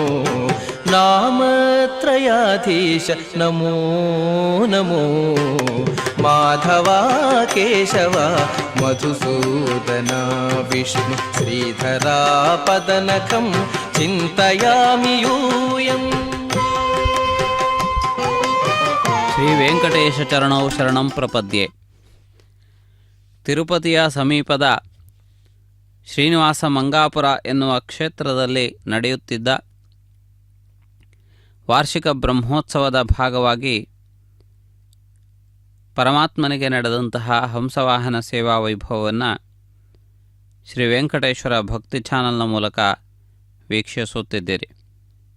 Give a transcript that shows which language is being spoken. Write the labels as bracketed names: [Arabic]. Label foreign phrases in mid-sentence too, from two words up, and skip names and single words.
[Sanskrit] नामत्रयाधीश नमो नमो माधवा केशव मधुसूदना विष्णु श्रीधरा पदनखं चिन्तयामि यूयम् ಶ್ರೀ ವೆಂಕಟೇಶ ಚರಣೌ ಶರಣಂ ಪ್ರಪದ್ಯೆ. [Kannada] ತಿರುಪತಿಯ ಸಮೀಪದ ಶ್ರೀನಿವಾಸ ಮಂಗಾಪುರ ಎನ್ನುವ ಕ್ಷೇತ್ರದಲ್ಲಿ ನಡೆಯುತ್ತಿದ್ದ ವಾರ್ಷಿಕ ಬ್ರಹ್ಮೋತ್ಸವದ ಭಾಗವಾಗಿ ಪರಮಾತ್ಮನಿಗೆ ನಡೆದಂತಹ ಹಂಸವಾಹನ ಸೇವಾ ವೈಭವವನ್ನು ಶ್ರೀ ವೆಂಕಟೇಶ್ವರ ಭಕ್ತಿ ಚಾನಲ್ನ ಮೂಲಕ ವೀಕ್ಷಿಸುತ್ತಿದ್ದೀರಿ.